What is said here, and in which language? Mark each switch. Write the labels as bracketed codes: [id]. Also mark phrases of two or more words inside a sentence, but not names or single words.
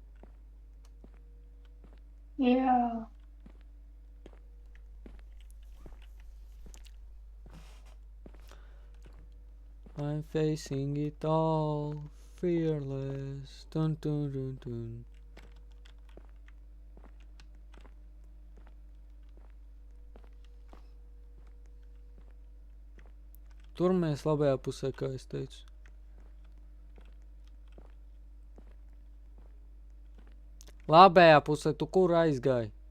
[lv] Jā. [en] I'm facing it all, fearless, dun dun dun dun. [lv] Tur mēs labajā pusē, kā es teicu. Labajā pusē, tu kur aizgāji?